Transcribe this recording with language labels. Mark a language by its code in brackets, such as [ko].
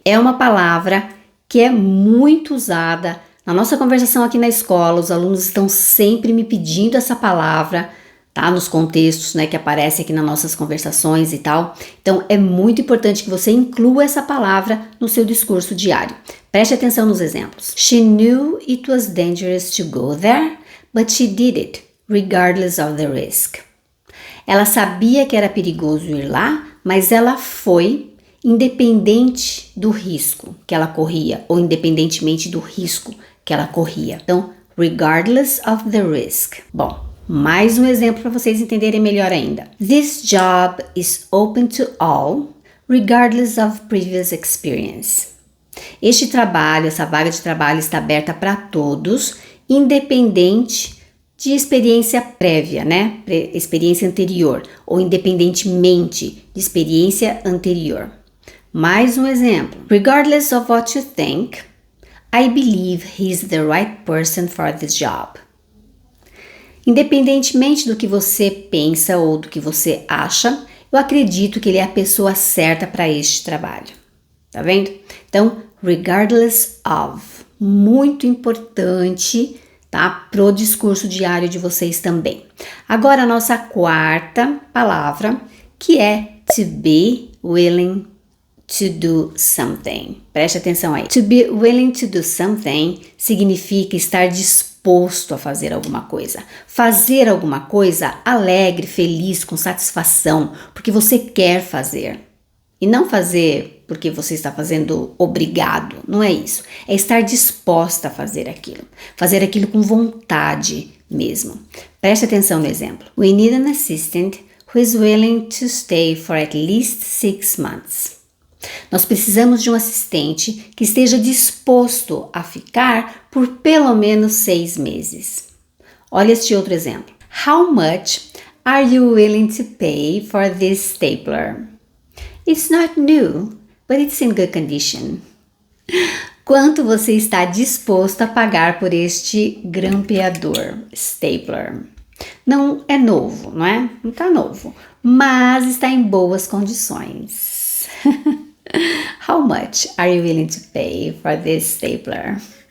[pt] É uma palavra que é muito usada na nossa conversação aqui na escola. Os alunos estão sempre me pedindo essa palavra, tá? Nos contextos, né, que aparece aqui nas nossas conversações e tal. Então, é muito importante que você inclua essa palavra no seu discurso diário. Preste atenção nos exemplos. [en] She knew it was dangerous to go there, but she did it, regardless of the risk. [pt] Ela sabia que era perigoso ir lá, mas ela foi independente do risco que ela corria, ou independentemente do risco que ela corria. Então, regardless of the risk. Bom, mais um exemplo para vocês entenderem melhor ainda. [en] This job is open to all, regardless of previous experience. [pt] Este trabalho, essa vaga de trabalho está aberta para todos, independente de experiência prévia, né? Experiência anterior, ou independentemente de experiência anterior. Mais um exemplo. [en] Regardless of what you think, I believe he's the right person for this job. [pt] Independentemente do que você pensa ou do que você acha, eu acredito que ele é a pessoa certa para este trabalho. Tá vendo? Então, regardless of, muito importante, tá? Pro discurso diário de vocês também. Agora, a nossa quarta palavra, que é to be willing to do something. Preste atenção aí. To be willing to do something significa estar disposto a fazer alguma coisa. Fazer alguma coisa alegre, feliz, com satisfação, porque você quer fazer. E não fazer porque você está fazendo obrigado, não é isso. É estar disposta a fazer aquilo. Fazer aquilo com vontade mesmo. Preste atenção no exemplo. [en] We need an assistant who is willing to stay for at least 6 months. [pt] Nós precisamos de um assistente que esteja disposto a ficar por pelo menos 6 meses. Olha este outro exemplo. [en] How much are you willing to pay for this stapler? It's not new, but it's in good condition. [pt] Quanto você está disposto a pagar por este grampeador, stapler? Não é novo, não é? Não está novo, mas está em boas condições. [en] How much are you willing to pay for this stapler?